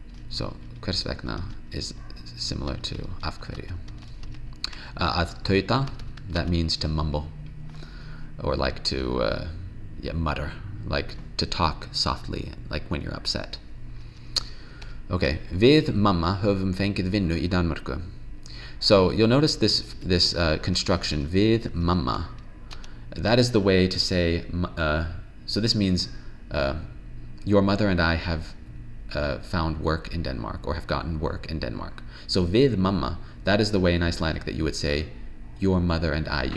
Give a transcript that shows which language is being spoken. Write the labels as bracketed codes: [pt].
[en] So [is] hvers vegna [en] is similar to [is] af hverju. Að tauta, [en] that means to mumble, or like to mutter, like to talk softly, like when you're upset. [is] Okay, við mamma höfum fengið vinnu í Danmörku. [en] So you'll notice this construction, [is] við mamma. [en] That is the way to say, so this means your mother and I have found work in Denmark, or have gotten work in Denmark. So [is] við mamma, [en] that is the way in Icelandic that you would say your mother and I.